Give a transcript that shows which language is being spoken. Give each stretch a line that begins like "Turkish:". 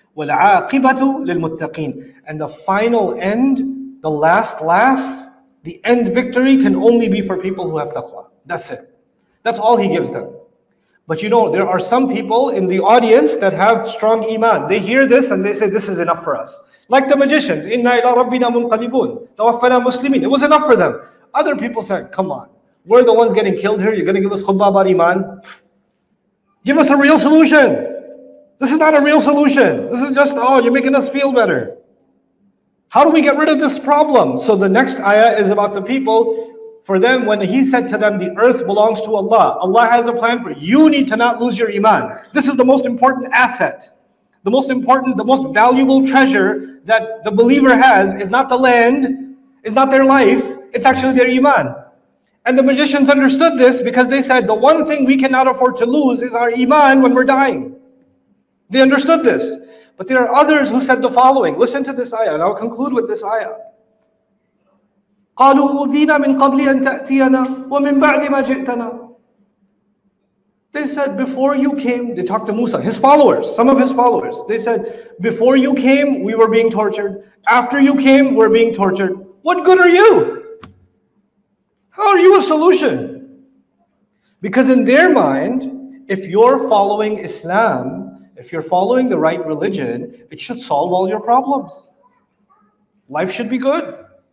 Arabic: وَالْعَاقِبَةُ لِلْمُتَّقِينَ.
English: And the final end, the last laugh, the end victory can only be for people who have taqwa. That's it. That's all He gives them. But you know, there are some people in the audience that have strong iman. They hear this and they say, this is enough for us. Like the magicians,
Arabic: إِنَّا إِلَىٰ رَبِّنَا مُنْقَلِبُونَ تَوَفَّنَا مُسْلِمِينَ.
English: It was enough for them. Other people said, come on, we're the ones getting killed here. You're going to give us khutbah about iman? Give us a real solution. This is not a real solution. This is just, oh, you're making us feel better. How do we get rid of this problem? So the next ayah is about the people. For them, when He said to them, the earth belongs to Allah. Allah has a plan for you. You need to not lose your iman. This is the most important asset. The most important, the most valuable treasure that the believer has is not the land, is not their life, it's actually their iman. And the magicians understood this because they said, the one thing we cannot afford to lose is our iman when we're dying. They understood this. But there are others who said the following. Listen to this ayah, and I'll conclude with this ayah.
Arabic: قالوا أوذينا من قبل أن تأتينا ومن بعد ما جئتنا.
English: They said, before you came, they talked to Musa, his followers, some of his followers. They said, before you came, we were being tortured. After you came, we're being tortured. What good are you? How are you a solution? Because in their mind, if you're following Islam, if you're following the right religion, it should solve all your problems. Life should be good.